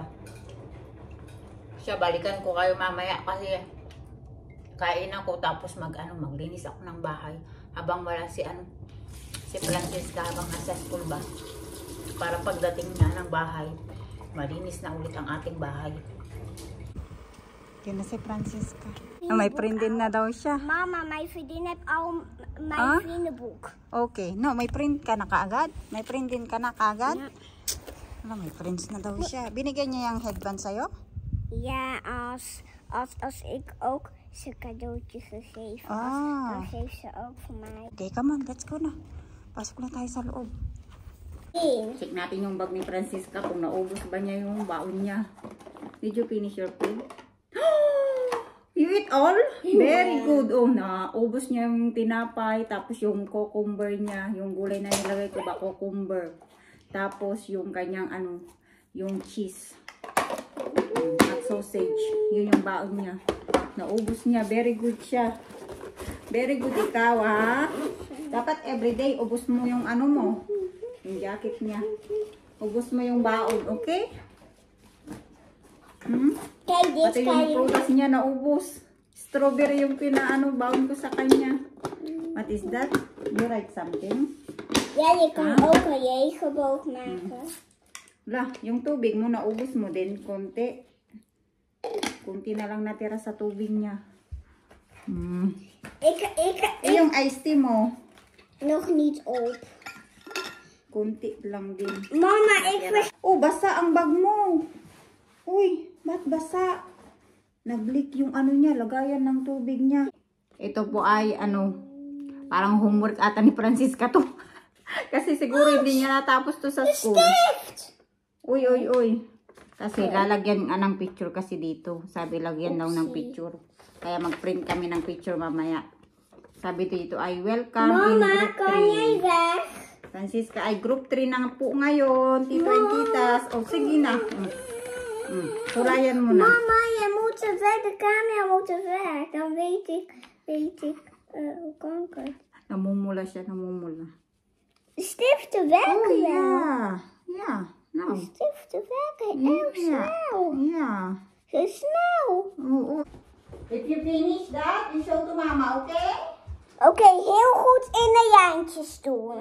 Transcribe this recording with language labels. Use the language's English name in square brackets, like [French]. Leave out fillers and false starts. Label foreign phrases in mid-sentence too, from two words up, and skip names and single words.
[Filipino] Siya, balikan ko kayo mamaya kasi kain ako tapos maglinis ako ng bahay habang wala si Francisca habang nasa school ba. Para pagdating niya ng bahay, malinis na ulit ang ating bahay. Yan na si Francisca. May print din na daw siya. [Dutch] Mama, may vriendin heb al mijn [Filipino] Ah? [Dutch] vriendenboek. [English] Okay. [Filipino] No, may print ka na kaagad? May print din ka na kaagad? [Dutch] Ja. [Filipino] Wala, may prints na daw siya. Binigyan niya yung headband sa'yo? [Dutch] Ja, als ik ook ze cadeautje gegeven. Ah. Dan geeft ze ook voor mij. [English] Okay, come on. Let's go [Filipino] na. Pasok na tayo sa loob. Check natin yung bag ni Francisca kung naubos ba niya yung baon niya. [English] Did you finish your food? You eat all? Very good. [Filipino] Oh, naubos niya yung tinapay, tapos yung cucumber niya, yung gulay na nilagay ko ba, cucumber. Tapos yung kanyang yung cheese. At sausage. Yun yung baon niya. Naubos niya. [English] Very good [Filipino] siya. [English] Very good [Filipino] ikaw, ha? Dapat everyday, ubos mo yung mo. Yung jacket niya. Ubos mo yung baon, okay? [Dutch] Kijk, dit [Filipino] Pati [Dutch] kan [Filipino] yung [Dutch] je. [Filipino] prutas niya naubos. Strawberry yung baon ko sa kanya. [English] What is that? You write something? [Dutch] Ja, je kan ook een regenboog maken. [Filipino] Wala, yung tubig mo naubos mo din. Konti. Konti na lang natira sa tubig niya. Yung iced tea mo. [Dutch] Nog niet op. [Filipino] Konti lang din. [Dutch] Mama, ik [Filipino] Oh, basa ang bag mo. Uy, ba't basa? Nag-leak yung niya, lagayan ng tubig niya. Ito po ay parang homework ata ni Francisca to. Kasi siguro hindi niya natapos to sa school. Uy, uy, uy. Kasi lalagyan ng picture kasi dito. Sabi lagyan daw ng picture. Kaya mag-print kami ng picture mamaya. Sabi dito ay [English] welcome in [Filipino] Mama, [English] group 3. [Dutch] kan jij weg? [Filipino] Francisca ay group 3 na po ngayon. Tito and titas. O, sige na. Sulayan mo na. [Dutch] Mama, je moet er weg. De camera moet er weg. Dan weet ik, hoe kan ik het? [Filipino] Namumula siya, namumula. [Dutch] De stiften werken wel. [English] Yeah. Yeah. No. [Dutch] De stiften werken heel snel. [English] Yeah. [Dutch] Zo snel. [Filipino] Oo. [English] If you finish that, you show to mama, okay? [Dutch] Oké, heel goed in de lijntjes doen.